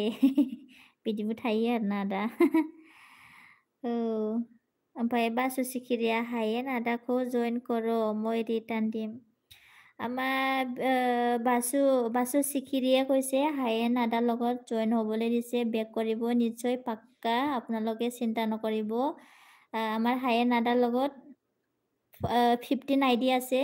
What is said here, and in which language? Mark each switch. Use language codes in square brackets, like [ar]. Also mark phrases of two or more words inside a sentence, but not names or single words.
[brx] बिदिबो थायो आरोना आदा औ ओमफ्राय बासु सिखिरिया हायेन आदाखौ जइन कर' [as] মই ৰিটাৰ্ণ দিম আমাৰ বাসু চিখিৰিয়ে কৈছে হায়েন আদাৰ লগত জইন হ'বলৈ দিছে বেক কৰিব নিশ্চয় পাক্কা আপোনালোকে চিন্তা নকৰিব আমাৰ হায়েন আদাৰ লগত 15 আইডি আছে